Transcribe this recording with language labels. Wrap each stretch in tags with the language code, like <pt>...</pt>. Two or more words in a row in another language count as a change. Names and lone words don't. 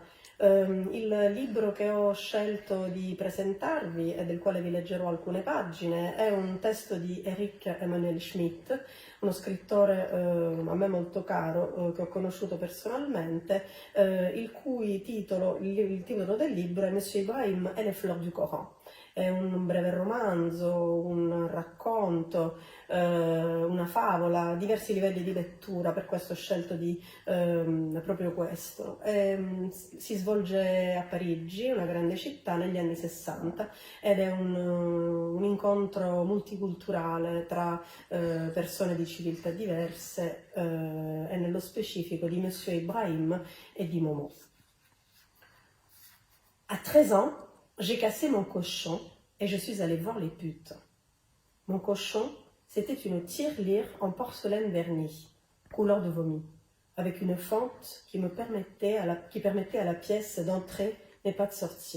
<it>Il libro che ho scelto di presentarvi e del quale vi leggerò alcune pagine è un testo di Eric Emmanuel Schmitt, uno scrittore a me molto caro, che ho conosciuto personalmente, il titolo del libro è Monsieur Ibrahim et les fleurs du Coran. È un breve romanzo, un racconto, una favola, diversi livelli di lettura, per questo ho scelto di proprio questo. Si svolge a Parigi, una grande città, negli anni 60 ed è un incontro multiculturale tra persone di civiltà diverse e nello specifico di Monsieur Ibrahim et di Momo.</it> <fr>À 13 ans, j'ai cassé mon cochon et je suis allée voir les putes. Mon cochon, c'était une tirelire en porcelaine vernie, couleur de vomi, avec une fente qui permettait à la pièce d'entrer mais pas de sortir.</fr>